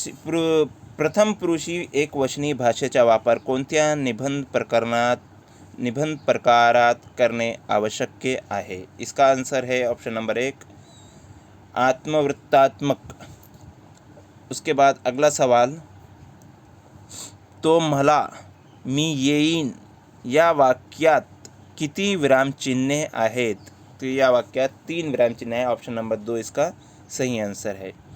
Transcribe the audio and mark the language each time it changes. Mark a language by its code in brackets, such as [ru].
[mr] प्रथम पुरुषी एकवचनी भाषेचा वापर कोणत्या निबंध प्रकारात करणे आवश्यक आहे? [hi] इसका आंसर है ऑप्शन नंबर 1, आत्मवृत्तात्मक। उसके बाद अगला सवाल, [mr] तो मला मी येईन या वाक्यात किती विरामचिन्हे आहेत? [hi] तो [mr] या वाक्यात 3 विरामचिन्ह [hi] है। ऑप्शन नंबर 2 इसका सही आंसर है।